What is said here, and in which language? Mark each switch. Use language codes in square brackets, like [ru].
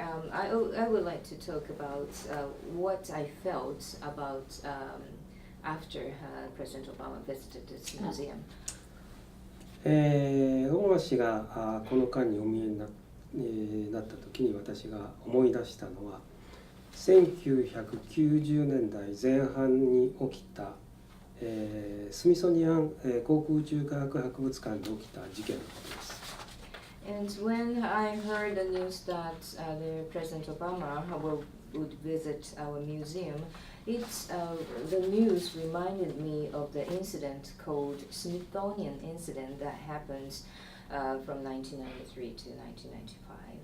[en] I would like to talk about what I felt about after President Obama visited this museum. [ja] オバマ氏がこの間にお見えになった時に私が思い出したのは1990年代前半に起きた、スミソニアン、航空宇宙科学博物館で起きた事件のことです。 [en] And when I heard the news that the President Obama would visit our museum, the news reminded me of the incident called Smithsonian incident that happened from 1993 to 1995.